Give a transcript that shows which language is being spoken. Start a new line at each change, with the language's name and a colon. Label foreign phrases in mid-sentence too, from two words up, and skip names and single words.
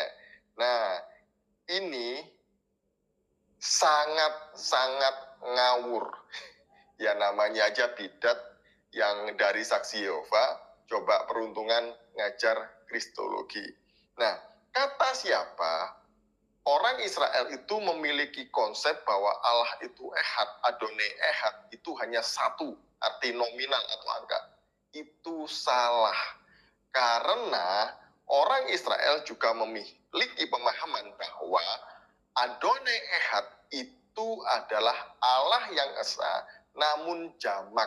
Indonesian: Nah, ini sangat-sangat ngawur. Ya namanya aja bidat yang dari Saksi Yehova, coba peruntungan ngajar Kristologi. Nah, kata siapa? Orang Israel itu memiliki konsep bahwa Allah itu ehad,
Hebrew: אדוני אחד,
Indonesian: itu hanya satu, arti nominal atau angka. Itu salah. Karena orang Israel juga memiliki pemahaman bahwa
Hebrew: אדוני אחד
Indonesian: itu adalah Allah yang esa, namun jamak.